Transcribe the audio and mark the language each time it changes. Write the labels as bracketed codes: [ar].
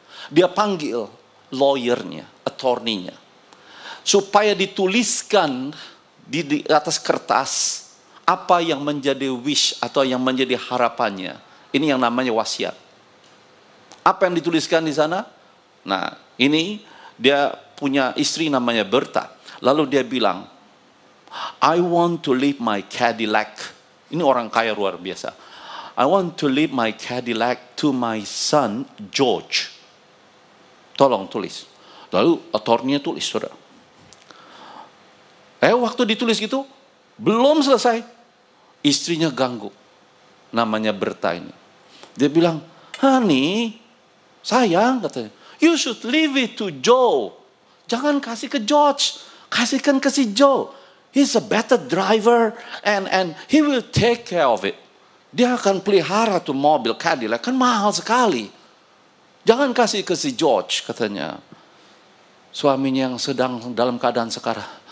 [id] Dia panggil lawyernya, attorney-nya. Supaya dituliskan di atas kertas apa yang menjadi wish atau yang menjadi harapannya. Ini yang namanya wasiat. Apa yang dituliskan di sana? Nah, ini dia punya istri namanya Berta. Lalu dia bilang, [en] I want to leave my Cadillac. [id] Ini orang kaya luar biasa. [en] I want to leave my Cadillac to my son George. [id] Tolong tulis. Lalu attorney-nya tulis, saudara. Waktu ditulis gitu, belum selesai. Istrinya ganggu. Namanya Berta ini. Dia bilang, honey, sayang, katanya, [en] you should leave it to Joe. [id] Jangan kasih ke George. Kasihkan ke si Joe. [en] He's a better driver and he will take care of it. [id] Dia akan pelihara tuh mobil Cadillac, kan mahal sekali. Jangan kasih ke si George, katanya. Suaminya yang sedang dalam keadaan sekarang.